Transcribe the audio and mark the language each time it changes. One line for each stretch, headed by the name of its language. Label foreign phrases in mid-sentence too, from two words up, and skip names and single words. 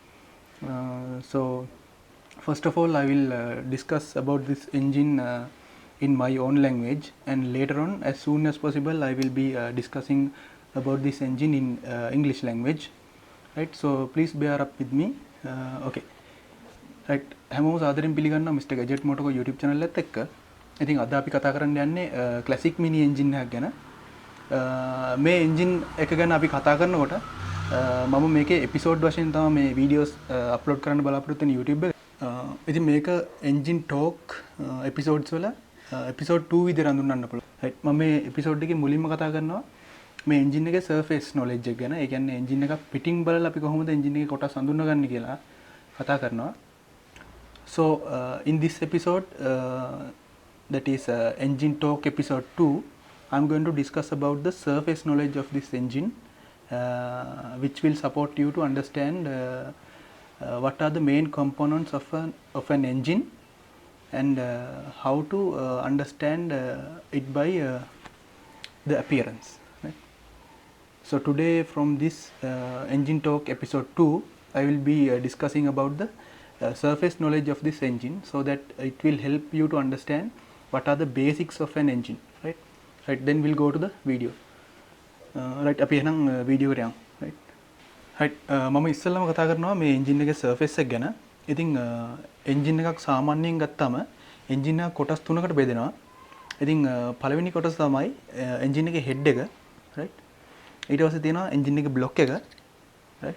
English: So first of all I will discuss about this engine in my own language, and later on, as soon as possible, I will be discussing about this engine in English language. Right, so please bear up with me. Okay. Right,
Sinhala: හැමෝම සාදරයෙන් පිළිගන්නවා Mr. Gadget Motoco YouTube channel එකත් එක්ක. ඉතින් අද අපි කතා කරන්න යන්නේ
English: classic mini engine
Sinhala: එකක් ගැන. මේ engine එක ගැන අපි කතා කරනකොට මම මේකේ episode වශයෙන් තමයි මේ
English: videos upload
Sinhala: කරන්න බලාපොරොත්තු වෙන YouTube එකේ. ඉතින් මේක
English: engine talk episodes
Sinhala: වල episode 2 විදිහට හඳුන්වන්න පුළුවන්. right, මම මේ episode එකේ මුලින්ම කතා කරනවා මේ engine එකේ
English: surface knowledge
Sinhala: එක ගැන. ඒ කියන්නේ engine එක පිටින් බලලා අපි කොහොමද engine එකේ කොටස් හඳුනගන්නේ කියලා කතා කරනවා.
English: So in this episode that is engine talk episode 2, I'm going to discuss about the surface knowledge of this engine, which will support you to understand what are the main components of an engine, and how to understand it by the appearance. Right? So today from this engine talk episode 2, I will be discussing about the surface knowledge of this engine, so that it will help you to understand what are the basics of an engine. Right? Right, then we'll go to the video. Right,
Sinhala: අපි එහෙනම් video එකට යමු. Right. Right, මම ඉස්සෙල්ලාම කතා කරනවා මේ engine එකේ surface එක ගැන. ඉතින් engine එකක් සාමාන්‍යයෙන් ගත්තාම engine එක කොටස් තුනකට බෙදෙනවා. ඉතින් පළවෙනි කොටස තමයි engine එකේ head එක. Right. ඊට පස්සේ තියෙනවා engine එකේ block එක. Right.